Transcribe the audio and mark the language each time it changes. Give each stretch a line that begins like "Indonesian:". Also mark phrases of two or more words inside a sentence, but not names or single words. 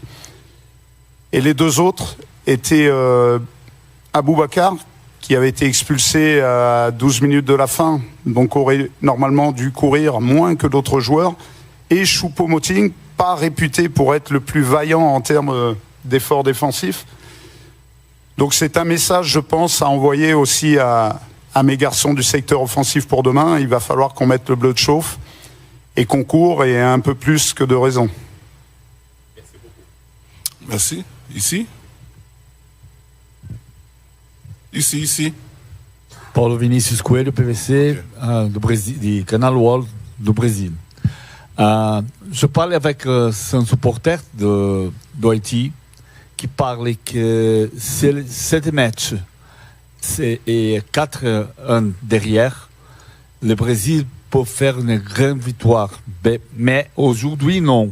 French: Et les 2 autres étaient Aboubacar, qui avait été expulsé à 12 minutes de la fin, donc aurait normalement dû courir moins que d'autres joueurs, et Choupo-Moting, pas réputé pour être le plus vaillant en termes d'efforts défensifs. Donc c'est un message, je pense, à envoyer aussi à mes garçons du secteur offensif pour demain. Il va falloir qu'on mette le bleu de chauffe et qu'on court, et un peu plus que de raison. Merci. Ici.
Portuguese: Paulo Vinícius Coelho, PVC, do Brasil, de Canal World do Brasil.
French: Je parlais avec un supporter do Haïti qui parlait que cette match et 4-1 derrière, le Brésil peut faire une grande victoire. Mais aujourd'hui, non.